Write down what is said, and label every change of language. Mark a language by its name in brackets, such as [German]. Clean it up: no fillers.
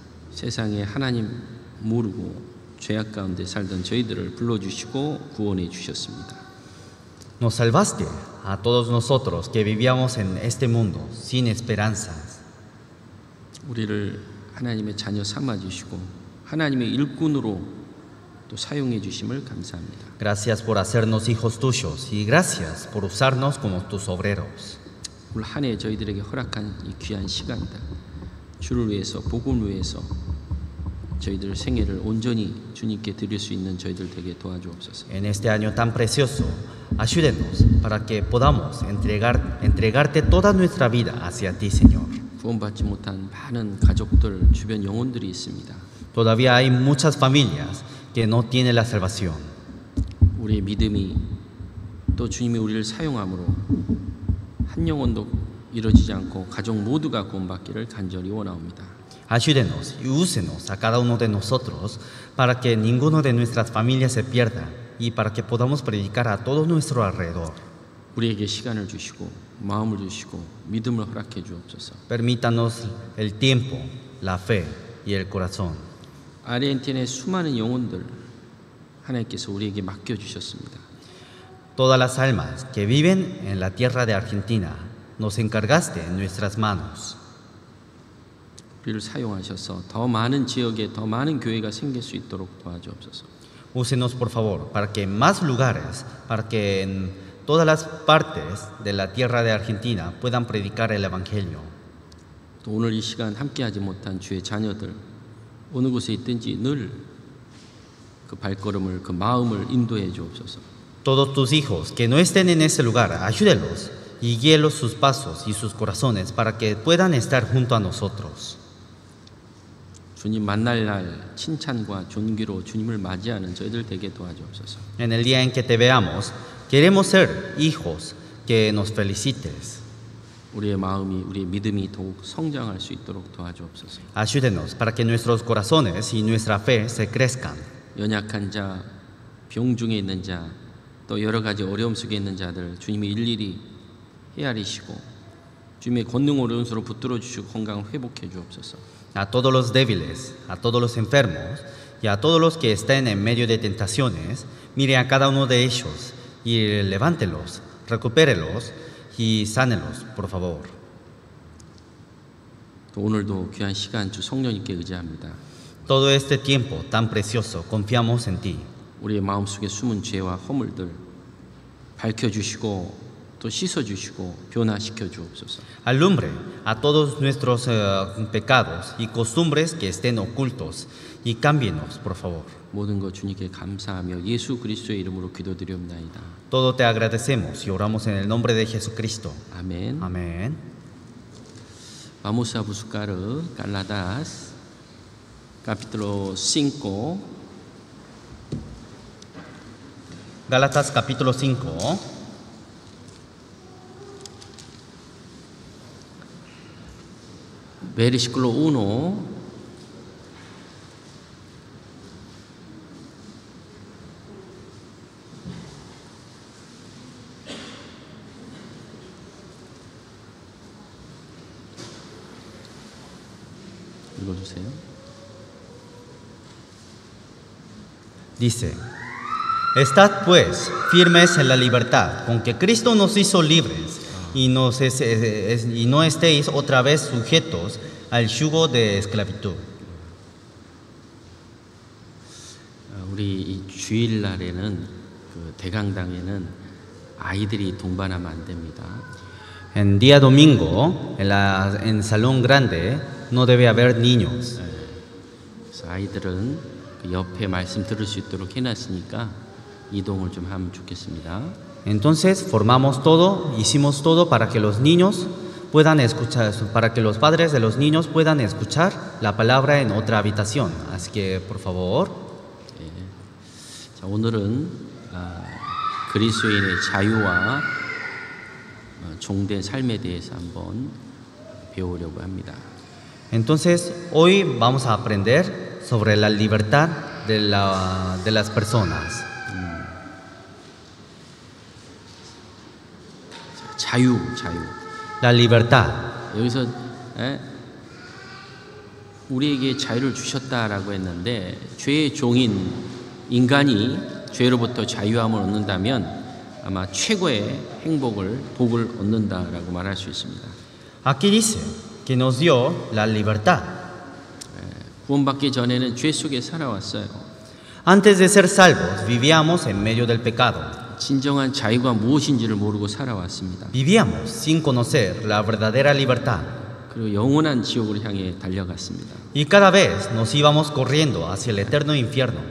[Korean] 세상에 하나님 모르고 죄악 가운데 살던 저희들을 불러주시고 구원해 주셨습니다. [Spanish] Nos salvaste a todos nosotros que vivíamos en este mundo sin esperanzas. [Korean] 우리를 하나님의 자녀 삼아주시고 하나님의 일꾼으로 또 사용해 주심을 감사합니다. [Spanish] Gracias por hacernos hijos tuyos y gracias por usarnos como tus obreros. [Korean] 올 한 해 저희들에게 허락한 이 귀한 시간이다. 주를 위해서 복음을 위해서 저희들 생애를 온전히 주님께 드릴 수 있는 저희들 되게 도와주옵소서. [Spanish] En este año tan precioso, ayúdenos para que podamos entregarte toda nuestra vida hacia ti, Señor. [Korean] 구원받지 못한 많은 가족들, 주변 영혼들이 있습니다. [Spanish] Todavía hay muchas familias que no tienen la salvación. [Korean] 우리의 믿음이 또 주님이 우리를 사용함으로 한 영혼도 이루어지지 않고 가족 모두가 구원받기를 간절히 원하옵니다. [Spanish] Ayúdenos y úsenos a cada uno de nosotros para que ninguno de nuestras familias se pierda y para que podamos predicar a todo nuestro alrededor. [Korean] 우리에게 시간을 주시고 마음을 주시고 믿음을 허락해 주옵소서. [Spanish] Permítanos el tiempo, la fe y el corazón. [Korean] 아르헨티나의 수많은 영혼들 하나님께서 우리에게 맡겨 주셨습니다. [Spanish] Todas las almas que viven en la tierra de Argentina, nos encargaste en nuestras manos. [Korean] 우리를 사용하셔서 더 많은 지역에 더 많은 교회가 생길 수 있도록 도와주옵소서. [Spanish] Úsenos por favor para que en más lugares, para que en todas las partes de la tierra de Argentina puedan predicar el Evangelio. [Korean] 또 오늘 이 시간 함께하지 못한 주의 자녀들 어느 곳에 있든지 늘 그 발걸음을 그 마음을 인도해 주옵소서. [Spanish] Todos tus hijos que no estén en ese lugar, ayúdelos y guíelos sus pasos y sus corazones para que puedan estar junto a nosotros. [Korean] 주님 만날 날 칭찬과 존귀로 주님을 맞이하는 저희들 되게 도와주옵소서. [Spanish] En el día en que te veamos, queremos ser hijos que nos felicites. [Korean] 우리의 마음이 우리의 믿음이 더욱 성장할 수 있도록 도와주옵소서. [Spanish] Ayúdenos para que nuestros corazones y nuestra fe se crezcan. [Korean] 연약한 자, 병 중에 있는 자, 또 여러 가지 어려움 속에 있는 자들 주님이 일일이 헤아리시고 주님의 권능 오른손으로 붙들어 주시고 건강 회복해 주옵소서. [Spanish] A todos los débiles, a todos los enfermos y a todos los que estén en medio de tentaciones, mire a cada uno de ellos y levántelos, recupérelos y sánelos, por favor. [Korean] 또 오늘도 귀한 시간 주 성령님께 의지합니다. [Spanish] Todo este tiempo tan precioso, confiamos en ti. [Korean] 우리의 마음속에 숨은 죄와 허물들 밝혀주시고 또 씻어주시고 변화시켜 주옵소서. [Spanish] Alumbre a todos nuestros pecados y costumbres que estén ocultos y cámbienos, por favor. [Korean] 모든 것 주님께 감사하며 예수 그리스도의 이름으로 기도드리옵나이다. [Spanish] Todo te agradecemos y oramos en el nombre de Jesucristo. [Korean] 아멘. [Spanish] Amén. Vamos a buscar Gálatas capítulo 5. Gálatas capítulo 5. Versículo 1. [Korean] 읽어주세요. [Spanish] Dice: Estad pues firmes en la libertad con que Cristo nos hizo libres y no estéis otra vez sujetos al yugo de esclavitud. [Korean] 우리 이 주일날에는 그 대강당에는 아이들이 동반하면 안 됩니다. [Spanish] En día domingo, en salón grande, no debe haber niños. [Korean] 그래서 아이들은 그 옆에 말씀 들을 수 있도록 해놨으니까 이동을 좀 하면 좋겠습니다. [Spanish] Entonces formamos todo, hicimos todo para que los niños puedan escuchar, para que los padres de los niños puedan escuchar la palabra en otra habitación. Así que, por favor. [Korean] 네. 자, 오늘은 그리스도인의 자유와 종된 삶에 대해서 한번 배우려고 합니다. [Spanish] Entonces, hoy vamos a aprender sobre la libertad de las personas. [Korean] 자유. [Spanish] la libertad. [Korean] 여기서 우리에게 자유를 주셨다라고 했는데 죄의 종인 인간이 죄로부터 자유함을 얻는다면 아마 최고의 행복을 복을 얻는다라고 말할 수 있습니다. [Spanish] Aquí dice que nos dio la libertad. [Korean] 구원받기 전에는 죄 속에 살아왔어요. [Spanish] Antes de ser salvos, vivíamos en medio del pecado. [Korean] 진정한 자유가 무엇인지를 모르고 살아왔습니다. [Spanish] Vivíamos sin conocer la verdadera libertad. [Korean] 그리고 영원한 지옥으로 향해 달려갔습니다. [Spanish] Y cada vez nos íbamos corriendo hacia el eterno infierno.